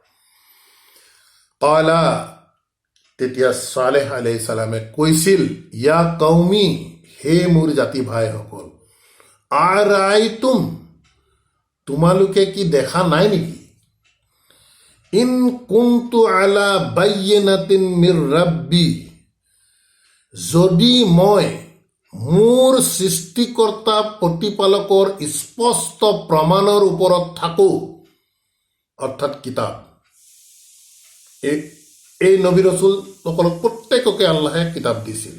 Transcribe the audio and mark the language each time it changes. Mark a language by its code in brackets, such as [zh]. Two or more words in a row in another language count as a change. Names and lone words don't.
[as] কালা, তেতিয়া চালেহ [ar] عليه السلام [as] কৈছিল, [ar] يا قومي, [as] হে মোৰ জাতি ভাইসকল, আৰাইতুম, তোমালোকে কি দেখা নাই নেকি? [ar] إن كنت على بينة من ربي, [as] যদি মই মোৰ সৃষ্টিকৰ্তা প্ৰতিপালকৰ স্পষ্ট প্ৰমাণৰ ওপৰত থাকো, অৰ্থাৎ কিতাপ। এই নবী ৰচুলসকলক প্ৰত্যেককে আল্লাহে কিতাপ দিছিল।